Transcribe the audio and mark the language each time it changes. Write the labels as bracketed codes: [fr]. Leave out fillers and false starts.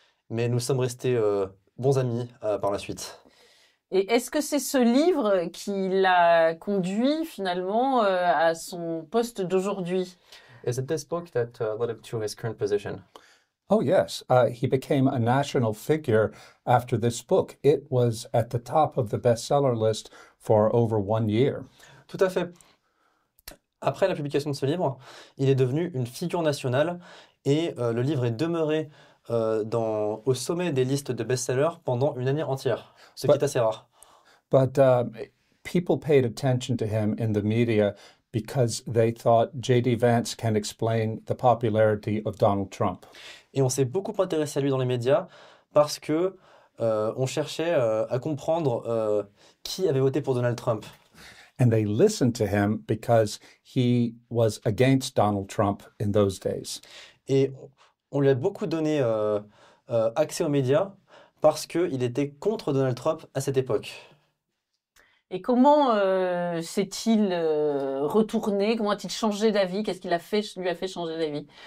[fr] Mais nous sommes restés bons amis par la suite. Et est-ce que c'est ce livre qui l'a conduit finalement à son poste d'aujourd'hui? [en] Is it this book that led him to his current position? Oh, yes. He became a national figure after this book. It was at the top of the bestseller list for over 1 year. [fr] Tout à fait. Après la publication de ce livre, il est devenu une figure nationale et le livre est demeuré au sommet des listes de best-sellers pendant une année entière, ce qui est assez rare. [en] But people paid attention to him in the media because they thought J.D. Vance can explain the popularity of Donald Trump. [fr] Et on s'est beaucoup intéressé à lui dans les médias parce que on cherchait à comprendre qui avait voté pour Donald Trump. [en] And they listened to him because he was against Donald Trump in those days. [fr] Et on lui a beaucoup donné accès aux médias parce qu'il était contre Donald Trump à cette époque. Et comment s'est-il retourné? Comment a-t-il changé d'avis? Qu'est-ce qui lui a fait changer d'avis?